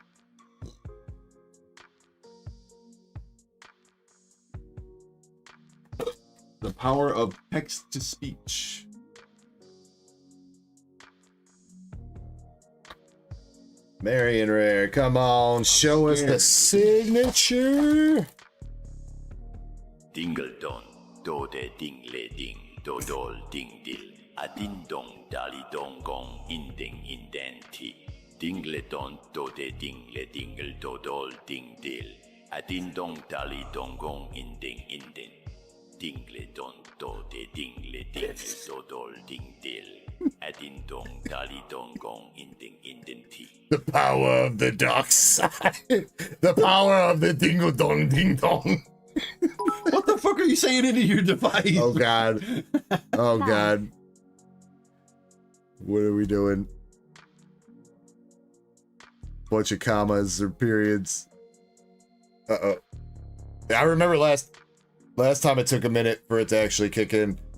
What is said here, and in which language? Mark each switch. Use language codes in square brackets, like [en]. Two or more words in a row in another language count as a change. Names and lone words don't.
[en] The power of text-to-speech. Marion Rare, come on, show us the signature. Dingle don, do de dingle ding, do dol ding dil, a ding dong dali dong gong, in den ti. Dingle don, do de dingle dingle, do dol ding dil, a ding dong dali dong gong, in den. Dingle don, do de dingle dingle, do dol ding dil, a ding dong dali dong gong, in den ti. The power of the dark side. The power of the dingle dong ding dong. What the fuck are you saying into your device? Oh god. Oh god. What are we doing? Bunch of commas or periods. Uh-oh. I remember last time it took a minute for it to actually kick in.